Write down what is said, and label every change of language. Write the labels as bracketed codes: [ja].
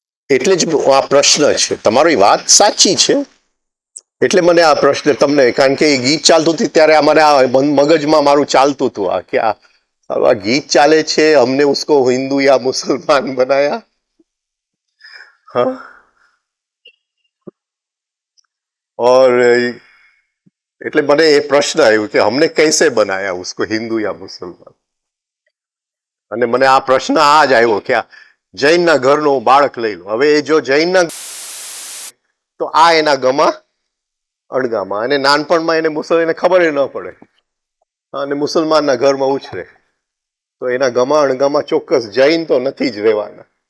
[gu] એટલે જ આ પ્રશ્ન છે. તમારી વાત સાચી છે, એટલે મને આ પ્રશ્ન તમને, કારણ કે એ ગીત ચાલતું હતું ત્યારે મને આ મગજમાં મારું ચાલતું હતું આ કે આ ગીત ચાલે છે, અમને [hi] ઉસકો હિન્દુ યા મુસલમાન બનાયા. [gu] હા, [hi] और [gu] એટલે મને એ પ્રશ્ન આવ્યો કે [hi] हमने कैसे बनाया उसको हिंदू या मुसलमान. [gu] અને મને આ પ્રશ્ન આ જ આવ્યો કે આ જૈનના ઘરનો બાળક લઈ લો. હવે એ જો જૈનના, તો આ એના ગમા અણગામાં, અને નાનપણમાં એને એને ખબર ન પડે અને મુસલમાનના ઘરમાં ઉછરે, તો એના ગમા અણગામાં ચોક્કસ જૈન તો નથી જ રહેવાના.